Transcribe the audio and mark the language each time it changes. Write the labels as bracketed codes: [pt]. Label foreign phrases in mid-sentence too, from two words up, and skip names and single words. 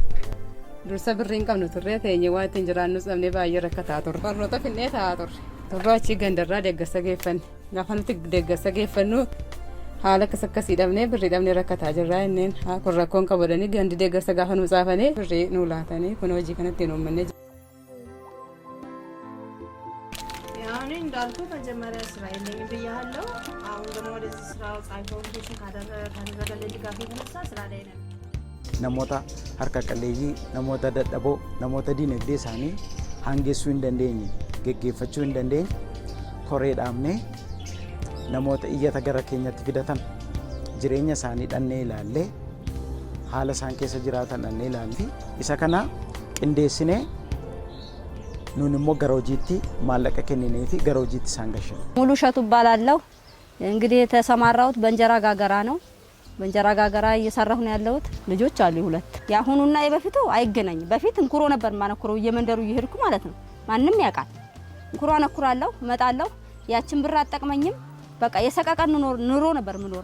[om] Dursa birriin qabnu turree teenye waan ittiin jiraannus dhabnee baay'ee rakkataa turre. Barnoota finnee taa'aa turre. Torba achii gandarraa deeggarsa geeffanne. Gaafa nuti deeggarsa geeffannu haala akkasii dhabnee birrii dhabnee rakkataa jirra inneen kun rakkoon qabadanii gandi deeggarsa gaafa nu caafanii birrii nu laatanii kun hojii kanatti nu uummanne. [am] ያኔ እንዳልኩ መጀመሪያ ስራ የለኝም ብያለሁ። አሁን ደግሞ ወደዚህ ስራው ፋውንዴሽን ካደረገልን ድጋፍ የተነሳ ስራ ላይ ነን። [om] namoota harka qalleeyyii, namoota dadhaboo, namoota diinagdee isaanii hangeessuu hin dandeenye, geggeeffachuu hin dandeenye koree dhaabnee namoota iyyata gara keenyatti fidatan jireenya isaanii dhannee ilaallee haala isaan keessa jiraatan dhannee ilaallee isa kana qindeessinee nuun immoo gara hojiitti maallaqa kenninee fi gara hojiitti isaan gashina. [am] ሙሉ እሸቱ እባላለሁ። እንግዲህ የተሰማራሁት በእንጀራ ጋገራ ነው። በእንጀራ ጋገራ እየሰራሁ ነው ያለሁት። ልጆች አሉ ሁለት። ያሁኑና የበፊቱ አይገናኝም። በፊት እንኩሮ ነበር ማነኩረው እየመንደሩ እየሄድኩ ማለት ነው። ማንንም ያውቃል። እንኩሮ አነኩራለሁ፣ እመጣለሁ። ያችን ብር አጠቅመኝም በቃ የሰቀቀን ኑሮ ነበር ምኖር።